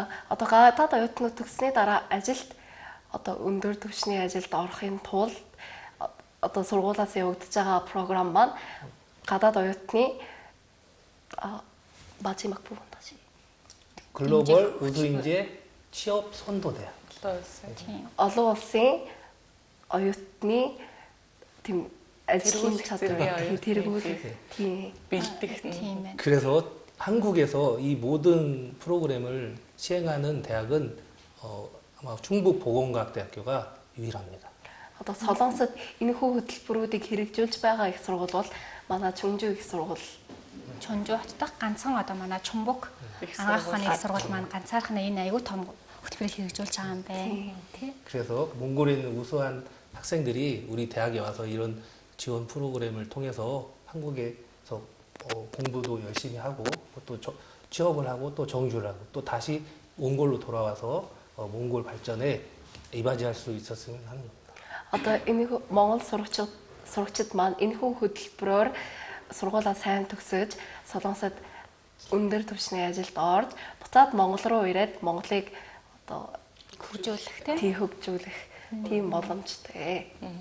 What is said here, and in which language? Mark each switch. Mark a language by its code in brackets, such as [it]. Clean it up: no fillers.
[mn] Одоо гадаад оюутнууд төгссөний дараа ажилд одоо өндөр түвшний ажилд орохын тулд одоо сургуулиас явагдаж байгаа програм маань гадаад оюутны [ko] 마지막 부분 다시. 글로벌 우수 인재 취업 선도 대학. [mn] олон улсын оюутны тийм ажлын чадвар тэргүүлэх тийм бэлдэх. Тийм байна. [ko] 그래서 한국에서 이 모든 프로그램을 시행하는 대학은 아마 충북보건과학대학교가 유일합니다. [mn] Одоо Солонгосод энэхүү хөтөлбөрүүдийг хэрэгжүүлж байгаа их сургууль бол манай Чүнжүү их сургууль. Чонжоо хотдох ганцхан одоо манай Чумбук агаах ухааны их сургууль маань ганцаархнаа энэ аягүй том хөтөлбөрийг хэрэгжүүлж байгаа юм байна. Тий. [ko] 그래서 몽골에 있는 우수한 학생들이 우리 대학에 와서 이런 지원 프로그램을 통해서 한국에서 공부도 열심히 하고 또 취업을 하고 또 정주를 하고 또 다시 몽골로 돌아와서 몽골 발전에 이바지할 수 있었으면 하는 겁니다. [mn] Одоо энэхүү Монгол сурагчид маань энэхүү хөтөлбөрөөр сургуулаа сайн төгсөж Солонгосод өндөр түвшний ажилд орж буцаад Монгол руу ирээд Монголыг одоо хөгжүүлэх тий хөгжүүлэх тийм боломжтой.